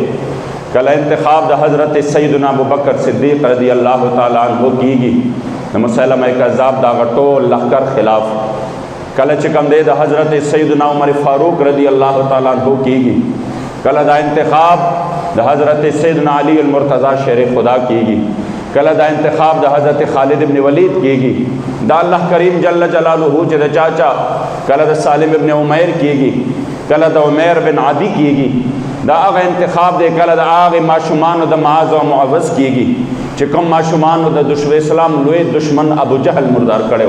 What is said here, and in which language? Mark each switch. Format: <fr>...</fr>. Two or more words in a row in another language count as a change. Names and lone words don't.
<ps>کله انتخاب د حضرت سیدنا ابوبکر صدیق</ps> <ar>رضی الله تعالی عنہ</ar> <ps>کیږي د مسلمه کذاب دا غټول لخر خلاف. کله چې کوم دی د حضرت سیدنا عمر فاروق</ps> <ar>رضی الله تعالی عنہ</ar> <ps>کیږي. کله دا انتخاب د حضرت سیدنا علی المرتضی شیر خدا کیږي. کله دا انتخاب د حضرت خالد ابن ولید کیږي. دا الله کریم</ps> <ar>جل جلاله</ar> <ps>چې د چاچا کله د سالم ابن عمیر کیږي، کله د عمیر بن عدی کیږي. دا هغه انتخاب دی کله د هغې ماشومانو د معاذ او معوذ کیږي چې کوم ماشومانو د اسلام لوی دشمن ابو جهل مردار کړی.</ps>